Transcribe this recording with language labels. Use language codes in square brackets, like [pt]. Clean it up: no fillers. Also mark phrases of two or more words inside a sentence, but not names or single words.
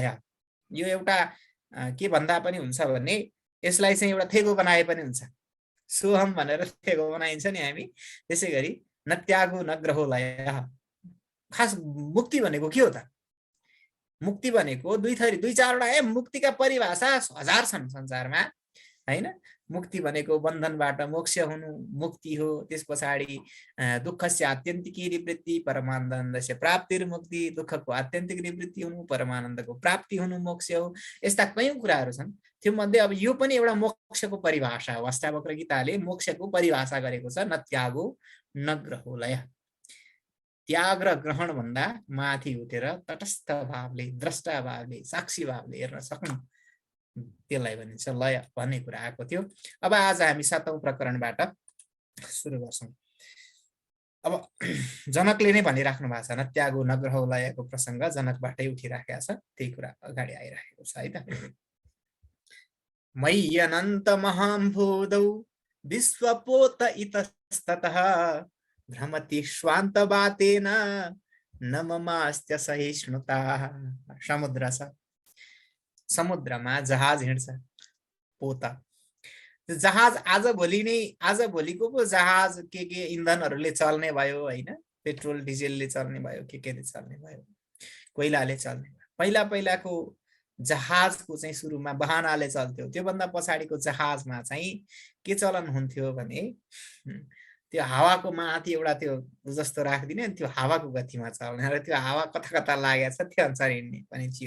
[ne] यो एउटा के भन्दा पनि हुन्छ भने यसलाई चाहिँ एउटा थेगो बनाए पनि हुन्छ, सोहम भनेर थेगो बनाइन्छ नि हामी, त्यसै गरी [sa] न त्यागु न ग्रहो लय। [ne] खास मुक्ति भनेको के हो त? मुक्ति भनेको दुई चारवटा मुक्तिका परिभाषा हजार छन् संसारमा हैन। मुक्ति भनेको बन्धनबाट मोक्ष हुनु मुक्ति हो, त्यस पछाडि [sa] दुःखस्य आत्यन्तिकी निवृत्ति, परमानन्दस्य प्राप्तिर्मुक्ति, [ne] दुःखको आत्यन्तिक निवृत्ति हुनु, परमानन्दको प्राप्ति हुनु मोक्ष हो। यस्ता कयौं कुराहरू छन्। त्यो मध्ये अब यो पनि एउटा मोक्षको परिभाषा हो। अष्टावक्र गीताले मोक्षको परिभाषा गरेको छ, [sa] न त्यागो न ग्रहो लय। [ne] त्याग र ग्रहण भन्दा माथि उठेर तटस्थ भावले, द्रष्टा भावले, साक्षी भावले हेर्न सक्नु, त्यसलाई भनिन्छ लय भन्ने कुरा आएको थियो। अब आज हामी 7औं प्रकरणबाट सुरु गर्छौं। अब जनकले नै भनिराख्नु भएको छ, [sa] न त्यागो न ग्रहो [ne] लयको प्रसंग जनकबाटै उठिराखेको छ, त्यही कुरा अगाडि आइराखेको छ है त। [sa] मयि अनन्त महाम्भोदौ विश्वपोत इतस्ततः भ्रमति स्वान्त बातेन न ममास्त्य सहिष्णुता। [ne] समुद्र छ, समुद्रमा जहाज हिँड्छ, पोता जहाज आज भोलिको पो जहाज के इन्धनहरूले चल्ने भयो हैन, पेट्रोल डिजेलले चल्ने भयो, के चल्ने भयो, कोइलाले चल्ने भयो। पहिलाको जहाजको चाहिँ सुरुमा बहानाले चल्थ्यो, त्यो भन्दा पछाडिको जहाजमा चाहिँ के चलन हुन्थ्यो भने त्यो हावाको माथि एउटा त्यो जस्तो राख्दिने, त्यो हावाको गतिमा चल्ने र त्यो हावा कता लागेको छ त्यो अनुसार हिँड्ने पनि थियो।